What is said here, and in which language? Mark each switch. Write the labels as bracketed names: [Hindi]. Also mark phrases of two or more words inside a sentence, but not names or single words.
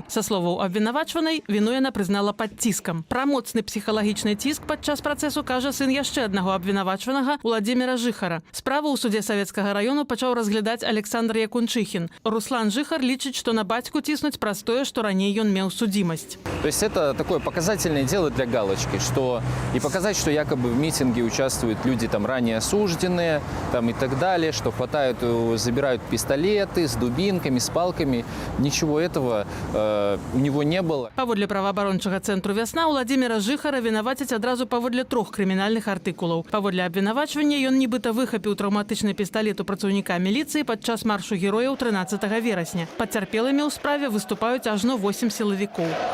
[Belarusian] Са словаў абвінавачванай, віну яна прызнала пад ціскам. Пра моцны псіхалагічны ціск падчас працэсу кажа сын яшчэ аднаго абвінавачванага Уладзіміра Жыхара. Справу ў судзе Савецкага раёну пачаў разглядаць Александр Якунчыхін. Руслан Жыхар лічыць, што на бацьку ціснуць праз тое, што раней ён меў судзімасць. [Russian] То есть это такое показательное дело для галочки, что и показать, что якобы в митинге участвуют люди там ранее осужденные, там и так далее, что хватают, забирают пистолеты с дубинками, с палками. Ничего этого у него не было. [Belarusian] Паводле праваабарончага цэнтру «Вясна» Уладзіміра Жыхара вінавацяць адразу паводле 3 крымінальных артыкулаў. Паводле абвінавачвання ён нібыта выхапіў траўматычны пісталет у працаўніка міліцыі падчас маршу герояў 13 верасня. Пацярпелымі ў справе выступаюць ажно 8 сілавікоў.